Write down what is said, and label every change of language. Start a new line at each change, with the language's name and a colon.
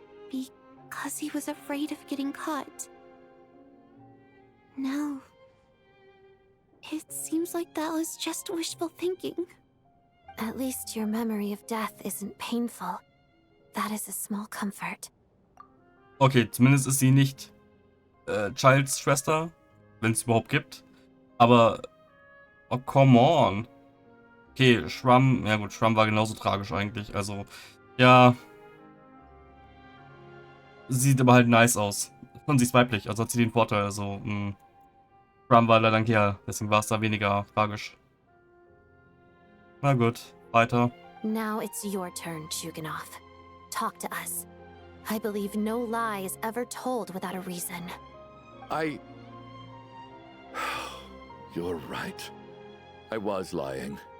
English: Because he was afraid of getting caught. Now, it seems like that was just wishful thinking. At least your memory of death isn't painful. That is a small comfort.
German: Okay, zumindest ist sie nicht Childs Schwester, wenn es überhaupt gibt. Aber,
English: oh, come on.
German: Okay, Schwamm, ja gut, Schwamm war genauso tragisch eigentlich. Also, ja. Sieht aber halt nice aus. Und sie ist weiblich, also hat sie den Vorteil. Also, Schwamm war leider ein Kerl, deswegen war es da weniger tragisch. Na gut, weiter.
English: Now it's your turn, Chuganov. Talk to us. I believe no lie is ever told without a reason. You're right. I was lying.